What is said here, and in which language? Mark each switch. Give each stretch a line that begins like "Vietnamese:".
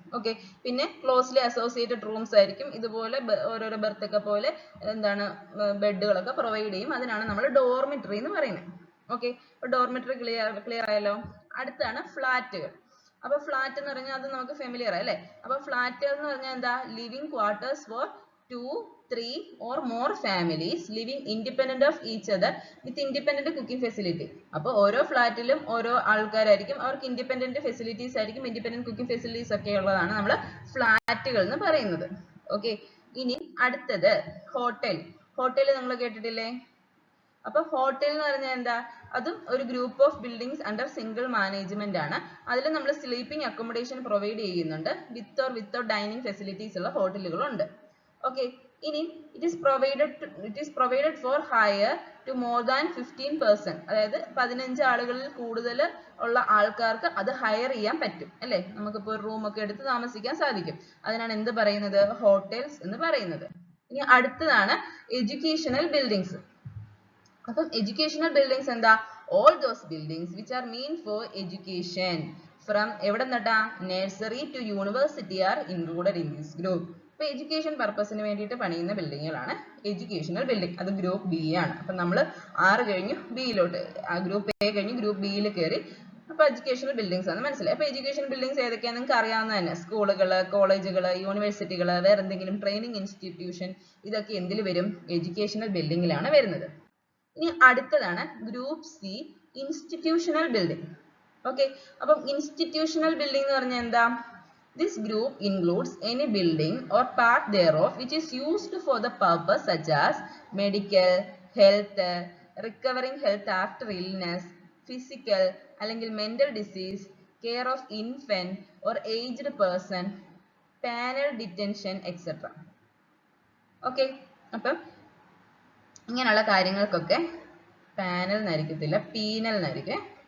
Malayalam: Okay, പിന്നെ closely associated rooms ആയിരിക്കും. ഇതുപോലെ ഓരോരോ ബെർത്ത് ഒക്കെ പോലെ എന്താണ് ബെഡുകളൊക്കെ പ്രൊവൈഡ് ചെയ്യും. അതിനാണ് നമ്മൾ ഡോർമിറ്ററി എന്ന് പറയുന്നത്. ഓക്കെ, അപ്പൊ ഡോർമിറ്ററി ക്ലിയർ ആയല്ലോ. അടുത്താണ് ഫ്ലാറ്റുകൾ. അപ്പൊ ഫ്ലാറ്റ് എന്ന് പറഞ്ഞാൽ അത് നമുക്ക് ഫെമിലിയർ അല്ലേ. അപ്പൊ ഫ്ലാറ്റ് എന്ന് പറഞ്ഞാൽ എന്താ,
English: Living quarters for 2, 3 or more families living independent of each other with independent cooking facility.
Malayalam: അപ്പോൾ ഓരോ ഫ്ലാറ്റിലും ഓരോ ആൾക്കാരായിരിക്കും, അവർക്ക് ഇൻഡിപെൻഡന്റ് ഫെസിലിറ്റീസ് ആയിരിക്കും, ഇൻഡിപെൻഡന്റ് കുക്കിംഗ് ഫെസിലിറ്റീസ് ഒക്കെ ഉള്ളതാണ് നമ്മൾ ഫ്ലാറ്റുകൾ എന്ന് പറയുന്നത്. ഓക്കെ, ഇനി അടുത്തത് ഹോട്ടൽ. ഹോട്ടൽ നിങ്ങൾ കേട്ടിട്ടില്ലേ? അപ്പൊ ഹോട്ടൽ എന്ന് പറഞ്ഞാൽ എന്താ, അതും ഒരു group of buildings under single management ആണ്. അതിൽ നമ്മൾ സ്ലീപ്പിംഗ് അക്കോമഡേഷൻ പ്രൊവൈഡ് ചെയ്യുന്നുണ്ട്. With or without dining facilities ഉള്ള ഹോട്ടലുകളുണ്ട്. ഓക്കെ,
English: ഇനി it is provided for hire to more than 15%.
Malayalam: അതായത് 15 ആളുകളിൽ കൂടുതൽ ഉള്ള ആൾക്കാർക്ക് അത് ഹയർ ചെയ്യാൻ പറ്റും അല്ലേ. നമുക്കിപ്പോൾ ഒരു റൂം ഒക്കെ എടുത്ത് താമസിക്കാൻ സാധിക്കും. അതിനാണ് എന്ത് പറയുന്നത്, ഹോട്ടൽസ് എന്ന് പറയുന്നത്. ഇനി അടുത്തതാണ് എഡ്യൂക്കേഷണൽ ബിൽഡിങ്സ്. അപ്പം എഡ്യൂക്കേഷണൽ ബിൽഡിങ്സ് എന്താ,
English: all those buildings which are meant for education from
Malayalam: എവിടെ നിന്നിട്ടാ,
English: Nursery to university are included in this group.
Malayalam: അപ്പൊ എഡ്യൂക്കേഷൻ പർപ്പസിന് വേണ്ടിയിട്ട് പണിയുന്ന ബിൽഡിങ്ങുകളാണ് എഡ്യൂക്കേഷണൽ ബിൽഡിംഗ്. അത് ഗ്രൂപ്പ് ബി ആണ്. അപ്പൊ നമ്മൾ 6 കഴിഞ്ഞു ബിയിലോട്ട്, ഗ്രൂപ്പ് എ കഴിഞ്ഞ് ഗ്രൂപ്പ് ബിയിൽ കയറി. അപ്പൊ എഡ്യൂക്കേഷണൽ ബിൽഡിങ്സ് ആണ്, മനസ്സിലായി. അപ്പൊ എഡ്യൂക്കേഷൻ ബിൽഡിങ്സ് ഏതൊക്കെയാണെന്ന് നിങ്ങൾക്ക് അറിയാവുന്ന തന്നെ, സ്കൂളുകള്, കോളേജുകള്, യൂണിവേഴ്സിറ്റികള്, വേറെ എന്തെങ്കിലും ട്രെയിനിങ് ഇൻസ്റ്റിറ്റ്യൂഷൻ, ഇതൊക്കെ എന്തിൽ വരും, എഡ്യൂക്കേഷണൽ ബിൽഡിങ്ങിലാണ് വരുന്നത്. ഇനി അടുത്തതാണ് group C, institutional building. Okay, അപ്പം ഇൻസ്റ്റിറ്റ്യൂഷണൽ ബിൽഡിംഗ് എന്ന് പറഞ്ഞാൽ എന്താ,
English: this group includes any building or part thereof which is used for the purpose such as medical, health, recovering health after illness, physical അല്ലെങ്കിൽ mental disease, care of infant or aged person, penal detention, etc.
Malayalam: Okay, അപ്പം ഇങ്ങനെയുള്ള കാര്യങ്ങൾക്കൊക്കെ panel എന്നായിരിക്കത്തില്ല, penal എന്നായിരിക്കും.